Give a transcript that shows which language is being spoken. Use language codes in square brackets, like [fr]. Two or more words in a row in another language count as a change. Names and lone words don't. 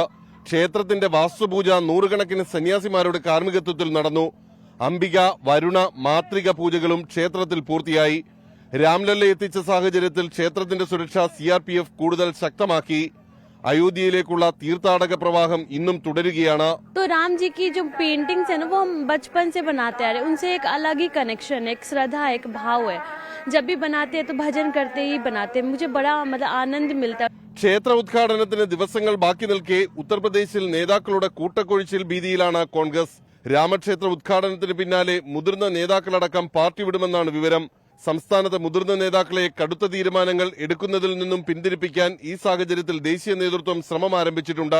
[ml] ക്ഷേത്രത്തിന്റെ വാസ്തുപൂജ നൂറുകണക്കിന് സന്യാസിമാരുടെ കാർമ്മികത്വത്തിൽ നടന്നു. അംബിക, വരുണ, മാതൃക പൂജകളും ക്ഷേത്രത്തിൽ പൂർത്തിയായി. രാംലല്ല എത്തിച്ച സാഹചര്യത്തിൽ ക്ഷേത്രത്തിന്റെ സുരക്ഷ CRPF കൂടുതൽ ശക്തമാക്കി. അയോധ്യയിലേക്കുള്ള തീർത്ഥാടക പ്രവാഹം ഇന്നും തുടരുകയാണ്. [hi] तो राम जी की जो पेंटिंग्स है ना वो हम बचपन से बनाते आ रहे हैं. उनसे एक अलग ही कनेक्शन है, एक श्रद्धा, एक भाव है. जब भी बनाते हैं तो भजन करते ही बनाते हैं. मुझे बड़ा आनंद मिलता है. [ml] ക്ഷേത്ര ഉദ്ഘാടനത്തിന് ദിവസങ്ങൾ ബാക്കി നിൽക്കെ ഉത്തർപ്രദേശിൽ നേതാക്കളുടെ കൂട്ടക്കൊഴിച്ചിൽ ഭീതിയിലാണ് കോൺഗ്രസ്. രാമക്ഷേത്ര ഉദ്ഘാടനത്തിന് പിന്നാലെ മുതിർന്ന നേതാക്കളടക്കം പാർട്ടി വിടുമെന്നാണ് വിവരം. സംസ്ഥാനത്തെ മുതിർന്ന നേതാക്കളെ കടുത്ത തീരുമാനങ്ങൾ എടുക്കുന്നതിൽ നിന്നും പിന്തിരിപ്പിക്കാൻ ഈ സാഹചര്യത്തിൽ ദേശീയ നേതൃത്വം ശ്രമം ആരംഭിച്ചിട്ടുണ്ട്.